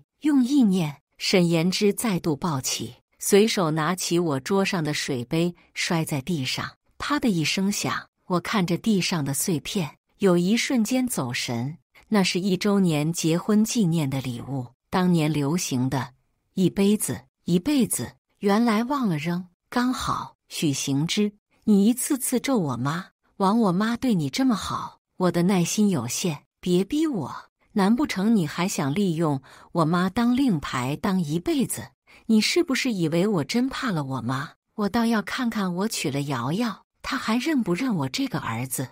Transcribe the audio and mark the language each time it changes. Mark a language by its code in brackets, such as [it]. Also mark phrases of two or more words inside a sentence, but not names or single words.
[zh] 用意念，沈妍之再度抱起，隨手拿起我桌上的水杯，摔在地上，啪的一聲響。我看着地上的碎片，有一瞬間走神。那是1周年結婚紀念的禮物，當年流行的一杯子一輩子，原來忘了扔。剛好許行之，你一次次咒我媽，枉我媽對你這麼好，我的耐心有限，別逼我。難不成你還想利用我媽當令牌當一輩子？你是不是以為我真怕了我媽？我倒要看看我娶了瑤瑤，她還認不認我這個兒子？